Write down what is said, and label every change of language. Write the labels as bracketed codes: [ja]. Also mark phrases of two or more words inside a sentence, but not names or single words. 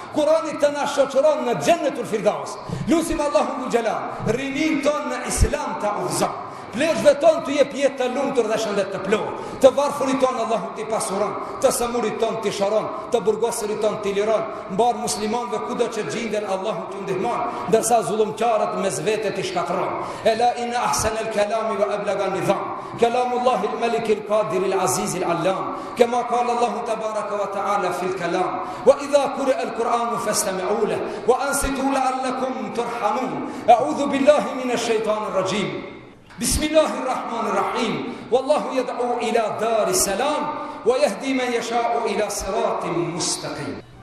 [sq] Kur'ani të na shoqëron në [ar] جنة الفردوس. [sq] Lusim Allahun [ar] ذو الجلال, [sq] rinin ton në Islam ta udhëzon. Pleqve tonë të jep jetë të lumtur dhe shëndet të plot. Të varfërit tonë Allahu t'i pasuron, të samurit tonë t'i sharon, të burgosërit tonë t'i liron, mbar muslimanve kudo që gjinden Allahu t'u ndihmon, ndërsa zullumqarët mes vete t'i shkatron. [ar] ألا إن أحسن الكلام وأبلغ نظام كلام الله الملك القادر العزيز العلام كما قال الله تبارك وتعالى في الكلام وإذا قرئ القرآن فاستمعوا له وأنصتوا لعلكم ترحمون. أعوذ بالله من الشيطان الرجيم. بسم الله الرحمن الرحيم والله يدعو إلى دار السلام ويهدي من يشاء إلى صراط مستقيم.